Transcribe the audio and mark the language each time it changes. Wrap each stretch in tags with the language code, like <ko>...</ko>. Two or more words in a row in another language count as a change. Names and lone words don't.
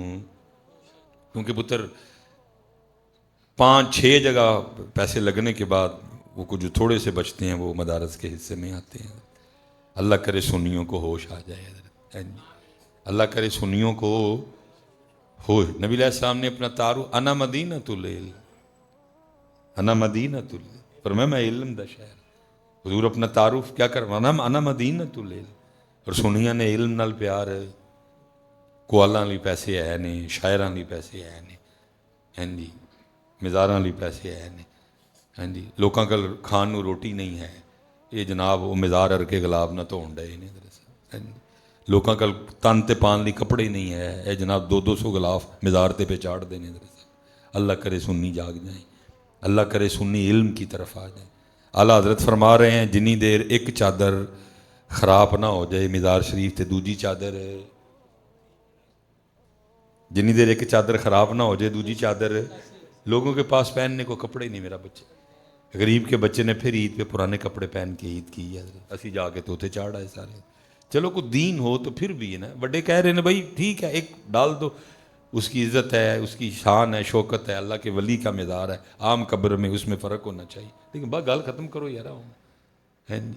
<ur>کیونکہ پتر 5-6 جگہ پیسے لگنے کے بعد وہ کچھ جو تھوڑے سے بچتے ہیں وہ مدارس کے حصے میں آتے ہیں. اللہ کرے سنیوں کو ہوش آ جائے حضرت. ہاں جی اللہ کرے سنیوں کو ہو. نبی علیہ السلام نے اپنا تعارف</ur> <ar>انا مدینۃ العلم، انا مدینۃ العلم،</ar> <pa>فرمایا میں علم دا شہر.</pa> <ur>حضور اپنا تعارف کیا کروانا،</ur> <ar>انا مدینۃ العلم.</ar> <pa>اور ਸੁਨੀਆਂ ਨੇ ਇਲਮ ਨਾਲ ਪਿਆਰ, ਕੁਆਲਾਂ ਲਈ ਪੈਸੇ ਹੈ ਨੇ, ਸ਼ਾਇਰਾਂ ਲਈ ਪੈਸੇ ਹੈ ਨੇ, ਹਾਂਜੀ ਮਜ਼ਾਰਾਂ ਲਈ ਪੈਸੇ ਹੈ ਨੇ, ਹਾਂਜੀ ਲੋਕਾਂ ਕੋਲ ਖਾਣ ਨੂੰ ਰੋਟੀ ਨਹੀਂ ਹੈ, ਇਹ ਜਨਾਬ ਉਹ ਮਜ਼ਾਰ ਅਰਕੇ ਗੁਲਾਬ ਨਾ ਧੋਣ ਡਏ ਨੇ ਦਰਅਸਲ, ਹਾਂਜੀ ਲੋਕਾਂ ਕੋਲ ਤਨ ਤੇ ਪਾਉਣ ਲਈ ਕੱਪੜੇ ਨਹੀਂ ਹੈ, ਇਹ ਜਨਾਬ 200 ਗਿਲਾਫ ਮਜ਼ਾਰ ਤੇ ਪੇ ਚਾੜਦੇ ਨੇ ਦਰਅਸਲ।</pa> <ur>اللہ کرے سنی جاگ جائیں، اللہ کرے سنی علم کی طرف آ جائیں۔ اعلیٰ حضرت فرما رہے ہیں</ur> <pa>جنی دیر</pa> <ur>ایک چادر خراب نہ ہو جائے مزار شریف</ur> <pa>تے دوجی چادر، جنی دیر</pa> <ur>ایک چادر خراب نہ ہو جائے</ur> <pa>دوجی چادر،</pa> <ur>لوگوں کے پاس پہننے کو کپڑے نہیں میرا بچے، غریب کے بچے نے پھر عید پہ پرانے کپڑے پہن کے عید کی ہے،</ur> <pa>اسی جا کے توتے چاڑ آئے سارے۔</pa> <ur>چلو کوئی دین ہو تو پھر بھی ہے نا، بڑے کہہ رہے ہیں بھائی ٹھیک ہے ایک ڈال دو، اس کی عزت ہے، اس کی شان ہے، شوکت ہے، اللہ کے ولی کا مزار ہے، عام قبر میں اس میں فرق ہونا چاہیے، لیکن بس گال ختم کرو یار ہے جی۔</ur>